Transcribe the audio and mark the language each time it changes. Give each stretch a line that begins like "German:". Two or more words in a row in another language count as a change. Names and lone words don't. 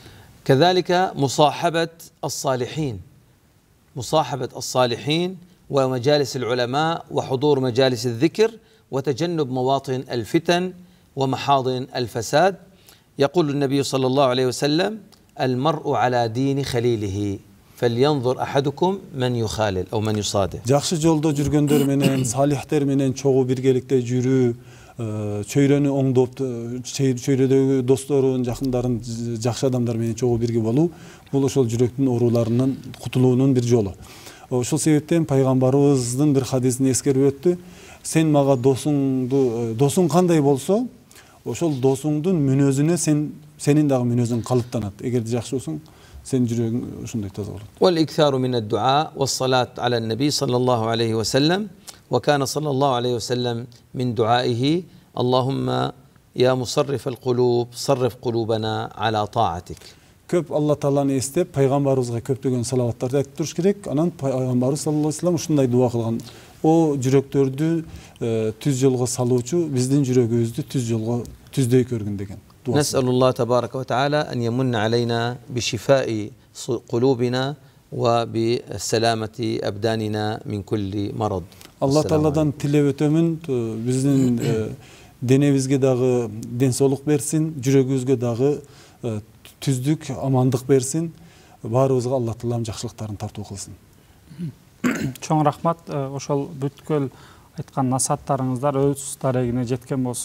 Arabic: كذلك مصاحبة الصالحين، مصاحبة الصالحين ومجالس العلماء وحضور مجالس الذكر وتجنب مواطن الفتن ومحاضن الفساد. يقول النبي صلى الله عليه وسلم: المرء على دين خليله فلينظر أحدكم من يخالل أو من يصادق.
Kyrgyz: Жакшы жолдо жүргөндөр менен, салихтер менен чогуу биргеликте жүрүү, чөйрөнү оңдоп, чөйрөдөгү досторун, жакындарын, жакшы адамдар менен чогуу бирге болуу, бул ошол жүрөктүн ооруларынан кутулуунун бир жолу. Ошол себептен пайгамбарыбыздын бир хадисин эскерип өттү. Сен мага досуң кандай болсо, ошол досуңдун мүнөзүнө сенин дагы мүнөзүң калыптанат. Эгерде жакшы болсоң, сен жүрөгүң ошондой таза болот.
Arabic: والإكثار من الدعاء والصلاة على النبي صلى الله عليه وسلم. وكان صلى الله عليه وسلم من دعائه: اللهم يا مصرف القلوب صرف قلوبنا على طاعتك.
Kyrgyz: Köp Allah Taalаны эстеп, пайгамбарыбызга көптөгөн салаваттарды айтып туруш керек. Анан пайгамбарыбыз
Arabic: صلى الله عليه وسلم
Kyrgyz: ушундай дуа кылган. О жүрөктөрдү түз жолго салуучу биздин жүрөгүбүздү түз жолго түздөй көргүн деген.
Arabic: نسأل الله تبارك وتعالى أن يمن علينا بشفاء قلوبنا وبسلامة أبداننا من كل مرض.
Kyrgyz: Алла Тааладан тилеп өтөмүн биздин денебизге дагы ден соолук берсин, жүрөгүбүзгө дагы түздүк, амандык берсин. Баарыбызга Алла Таалам жакшылыктарын тартуу кылсын. Чоң рахмат. Ошол бүткөл айткан насааттарыңыздар өз дарегине жеткен болсун.